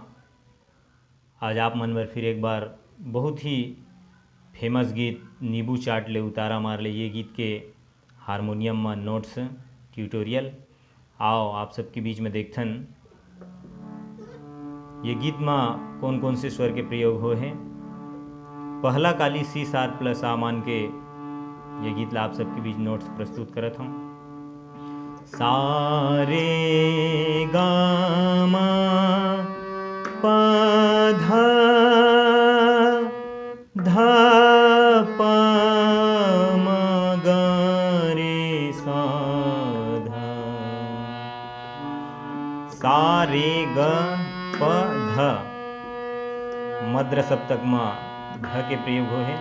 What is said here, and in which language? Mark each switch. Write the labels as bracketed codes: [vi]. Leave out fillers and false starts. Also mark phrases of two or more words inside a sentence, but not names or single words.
[hne] आज आप मन बर फिर एक बार बहुत ही फेमस गीत नींबू चाट ले उतारा मार ले ये गीत के हारमोनियम में [en] notes tutorial [hne] आओ आप सबके बीच में देखथन ये गीत में कौन कौन से स्वर के प्रयोग हो हैं। पहला काली [en] C sharp [hne] प्लस आ मान के ये गीत ला आप सबके बीच नोट्स प्रस्तुत करत हूँ। सारे गामा पधा धा पा मा रे सा धा सारे ग प ध मद्र सप्तक में ध के प्रयोग हो है।